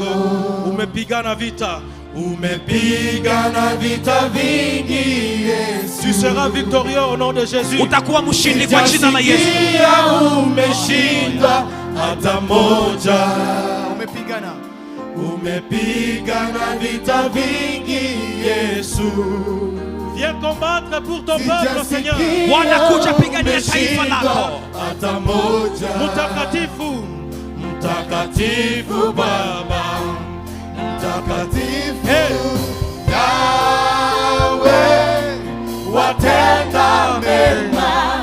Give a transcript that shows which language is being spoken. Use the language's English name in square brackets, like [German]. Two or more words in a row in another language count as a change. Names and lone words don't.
[Swahili] Umepigana vita, umepigana vita vingi Yesu. [French] Tu seras victorieux au nom de Jésus. [Swahili] Utakuwa mshindi kwa jina la Yesu. Umeshinda hata moja. Umepigana vita vingi Yesu. [French] Viens combattre pour ton peuple, Seigneur. [Swahili] Wanakuja pigania taifa lako. Hata moja. Mtakatifu, mtakatifu Baba, mtakatifu Yahweh, watenda mema.